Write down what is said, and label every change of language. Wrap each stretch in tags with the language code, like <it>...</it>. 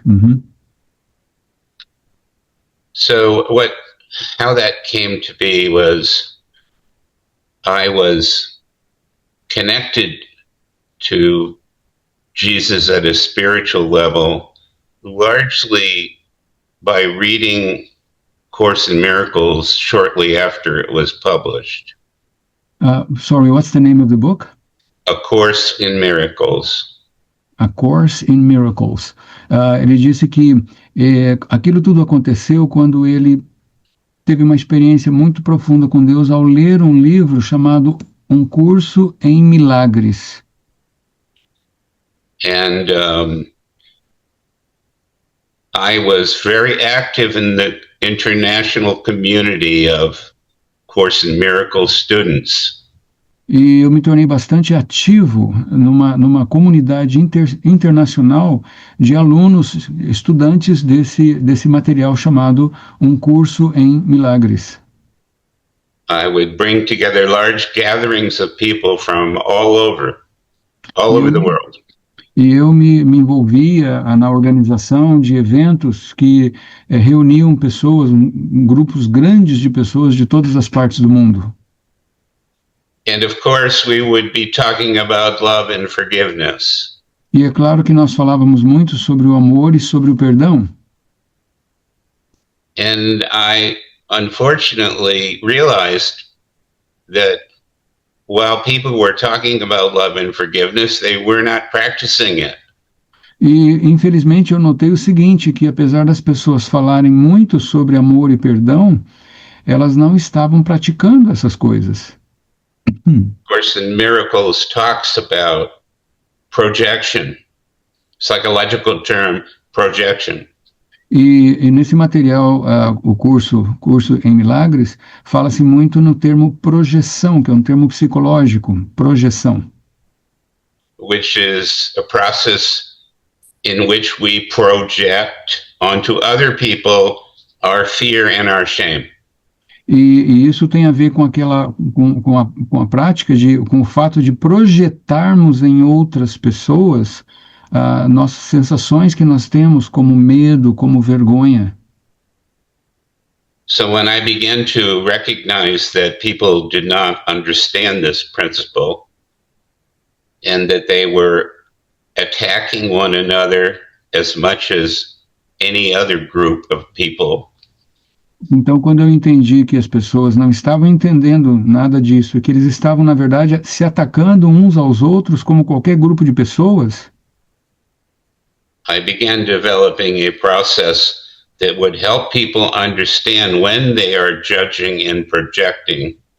<en>Uhum. So how that came to be was I was connected to Jesus at a spiritual level, largely by reading Course in Miracles shortly after it was published. Sorry, what's the name of the book? A Course in Miracles. A Course in Miracles.</en> <pt>Ele disse que aquilo tudo aconteceu quando ele teve uma experiência muito profunda com Deus ao ler um livro chamado Um Curso em Milagres.</pt> <en>And I was very active in the international community of Course in Miracles students.</en> <pt>E eu me tornei bastante ativo numa comunidade internacional de alunos, estudantes desse material chamado Um Curso em Milagres.</pt> <en>I would bring together large gatherings of people from all over the world.</en> <pt>E eu me envolvia na organização de eventos que reuniam pessoas, grupos grandes de pessoas de todas as partes do mundo.</pt> <en>And of course, we would be talking about love and forgiveness.</en> <pt>E é claro que nós falávamos muito sobre o amor e sobre o perdão.</pt> <en>And I unfortunately realized that while people were talking about love and forgiveness, they were not practicing it.</en> <pt>E, infelizmente, eu notei o seguinte, que apesar das pessoas falarem muito sobre amor e perdão, elas não estavam praticando essas coisas.</pt> <en>Course in Miracles talks about projection, psychological term, projection.</en> <pt>E nesse material, o curso em Milagres, fala-se muito no termo projeção, que é um termo psicológico, projeção.</pt> <en>Which is a process in which we project onto other people our fear and our shame.</en> <pt>E isso tem a ver com a prática com o fato de projetarmos em outras pessoas nossas sensações que nós temos, como medo, como vergonha.</pt> <en>So when I began to recognize that people did not understand this principle and that they were attacking one another as much as any other group of people.</en> <pt>Então, quando eu entendi que as pessoas não estavam entendendo nada disso, que eles estavam, na verdade, se atacando uns aos outros como qualquer grupo de pessoas,</pt> <en>I began developing a process that would help people understand when they are judging and projecting.</en>